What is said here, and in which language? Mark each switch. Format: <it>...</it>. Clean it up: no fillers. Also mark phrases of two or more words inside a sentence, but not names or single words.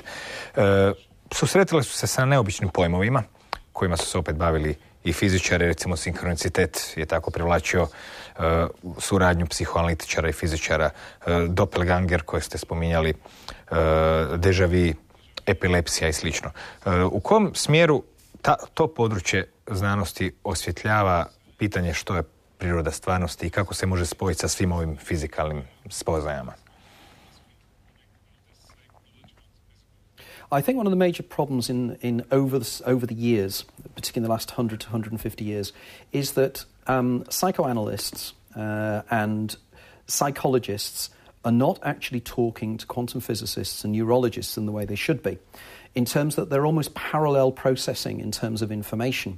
<hr>Susretili su se sa neobičnim pojmovima, kojima su se opet bavili i fizičari, recimo sinkronicitet je tako privlačio suradnju psihoanalitičara i fizičara, Doppelganger koji ste spominjali,</hr> <fr>déjà vu,</fr> <hr>epilepsija i slično. U kom smjeru to područje znanosti osvjetljava pitanje što je priroda stvarnosti i kako se može spojiti sa svim ovim fizikalnim spoznajama?</hr> <en>I think one of the major problems in over the years, particularly in the last 100 to 150 years, is that psychoanalysts and psychologists are not actually talking to quantum physicists and neurologists in the way they should be, in terms that they're almost parallel processing in terms of information.</en>